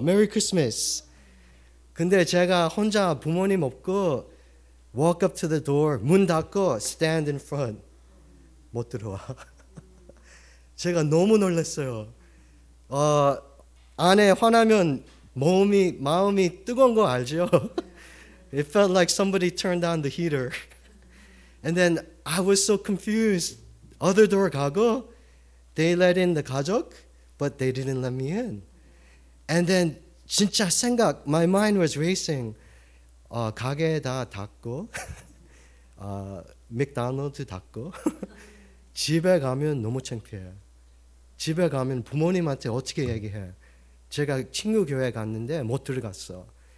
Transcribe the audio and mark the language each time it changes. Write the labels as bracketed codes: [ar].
[en] Merry Christmas. [ko] 근데 제가 혼자 부모님 없고 [en] walk up to the door, [ko] 문 닫고 [en] stand in front. [ko] 못 들어와. 제가 너무 놀랐어요. 안에 화나면 마음이 뜨거운 거 알죠? [en] It felt like somebody turned on the heater. And then I was so confused. Other door [ko] 가고, [en] they let in the 가족, but they didn't let me in. And then [ko] 진짜 생각, [en] my mind was racing. [ko] 가게 다 닫고, 맥도날드 닫고, 집에 가면 너무 창피해. 집에 가면 부모님한테 어떻게 얘기해? 제가 친구 교회 갔는데 못 들어갔어.